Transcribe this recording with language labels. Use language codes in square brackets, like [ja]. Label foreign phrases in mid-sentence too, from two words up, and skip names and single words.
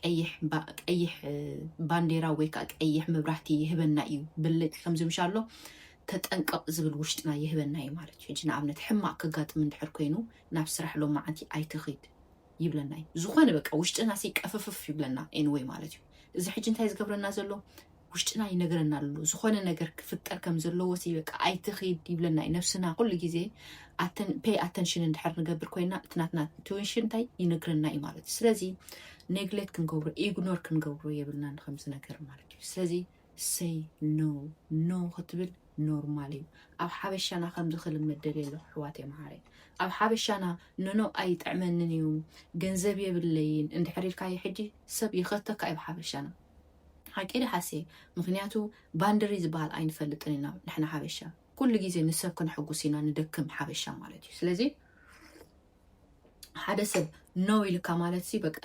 [ti] ቀይሕ ባንዴራ ወይ ከዓ ቀይሕ መብራህቲ ይህበና እዩ ብልጭ ከም ዝምሻሎ ተጠንቀቕ ዝብል ውሽጥና ይህበና እዩ ማለት እዩ ሕጂ ንኣብነት ሕማቅ ክጋጥም እንድሕር ኮይኑ ናብ ስራሕ ሎማዓንቲ ኣይትኸይድ ይብለና እዩ ዝኾነ በቃ ውሽጥና ሲቀፍፍፍ ይብለና anyway ማለት እዩ እዚ ሕጂ እንታይ ዝገብረና ዘሎ ውሽጥና ይነግረና ኣሎ ዝኾነ ነገር ክፍጠር ከም ዘለዎ ሲ በቃ ኣይትኸይድ ይብለና እዩ ነፍስና ኩሉ ግዜ [en] pay attention [ti] እንድሕር ንገብር ኮይና እትናትና intuition እንታይ ይነግረና እዩ ማለት እዩ ስለዚ neglect ክንገብሮ ignore ክንገብሮ የብልናን ከምዚ ነገር ማለት እዩ ስለዚ say no ክትብል ኖርማል እዩ ኣብ ሓበሻና ከምዚ ክልመድ ደልየሎ ኣሕዋተይ መሃረይ ኣብ ሓበሻና ኖ ኣይጥዕመንን እዩ ገንዘብ የብለይን እንድሕር ኢልካዮ ሕጂ ሰብ ይኸተካ እዩ ብሓበሻና ሓቂደ ሓሴ ምክንያቱ ባንደሪ ዝበሃል ኣይንፈልጥን ኢና ንሕና ሓበሻ ኩሉ ግዜ ንሰብ ክንሕጉስ ኢና ንደክም ሓበሻ ማለት እዩ ስለዚ ሓደ ሰብ ኖ ኢልካ ማለት ሲ በቃ